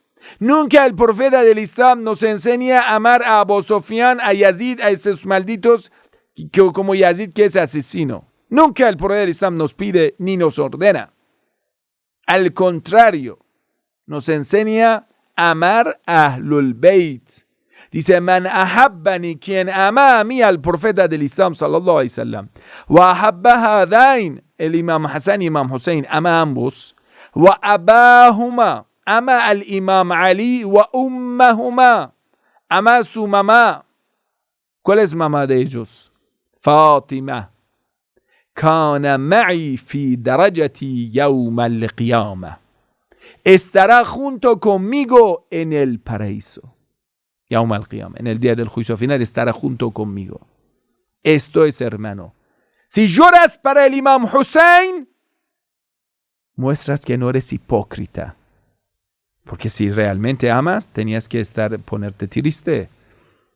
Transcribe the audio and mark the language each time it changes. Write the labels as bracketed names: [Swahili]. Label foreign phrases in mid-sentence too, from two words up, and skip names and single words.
[Spanish] Nunca el profeta del Islam nos enseña a amar a Abu Sufyan, a Yazid, a esos malditos como Yazid, que es asesino. Nunca el profeta del Islam nos pide ni nos ordena. Al contrario, nos enseña a amar a Ahlul Bayt. Dice, [Arabic] من أحبني, [Spanish] quien ama a mí, al profeta del Islam, [Arabic] صلى الله عليه وسلم. وأحب هذين, [Spanish] el Imam Hasan y Imam Hussein, ama a ambos. [Arabic] وأباهما, [Spanish] ama al Imam Ali. [Arabic] وأمهما, [Spanish] ama a su mamá. ¿Cuál es mamá de ellos? Fatima. [Arabic] كان معي في درجتي يوم القيامة. [Spanish] Estará junto conmigo en el paraíso. [Arabic] يوم القيامة. [Spanish] En el día del juicio final estará junto conmigo. Esto es, hermano. Si lloras para el Imam Hussein, muestras que no eres hipócrita. Porque si realmente amas, tenías que ponerte triste.